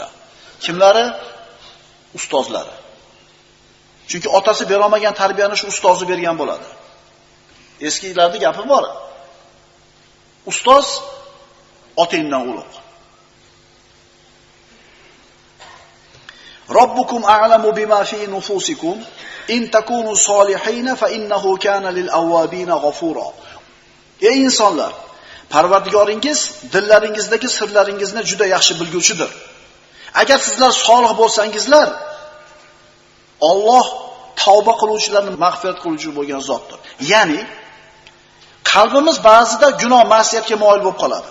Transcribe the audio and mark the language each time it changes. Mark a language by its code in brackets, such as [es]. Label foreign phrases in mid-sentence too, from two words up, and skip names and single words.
[uz] Kimlari? Ustozlari. Chunki otasi bera olmagan tarbiyani shu ustozi bergan bo'ladi. Eskilarda gapi bor. Ustoz otangdan ulug'. [ar] ربكم أعلم بما في نفوسكم إن تكونوا صالحين فإنه كان للأوابين غفورا. [uz] Ey insonlar, Parvardigoringiz dillaringizdagi sirlaringizni juda yaxshi bilguvchidir. Agar sizlar solih bo'lsangizlar, Alloh tavba qiluvchilarni mag'firat qiluvchi bo'lgan zotdir. Ya'ni qalbimiz ba'zida gunoh, ma'siyatga moyil bo'lib qoladi.